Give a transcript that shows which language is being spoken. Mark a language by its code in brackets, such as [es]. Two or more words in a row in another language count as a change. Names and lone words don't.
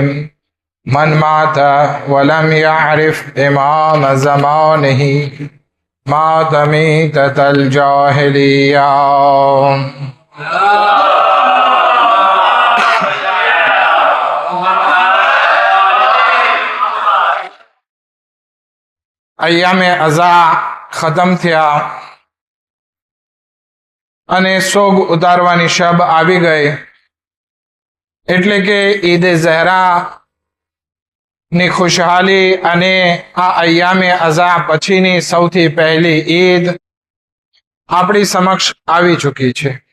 [ar] من مات ولم يعرف إمام زمانه مات ميتة الجاهلية. [gu] અય્યામ અઝા ખતમ થયા અને સોગ ઉતારવાની શબ આવી ગઈ, એટલે કે ઈદ ઝહરા ની ખુશહાલી અને આ અય્યામે અઝા પછીની સૌથી પહેલી ઈદ આપણી સમક્ષ આવી ચૂકી છે.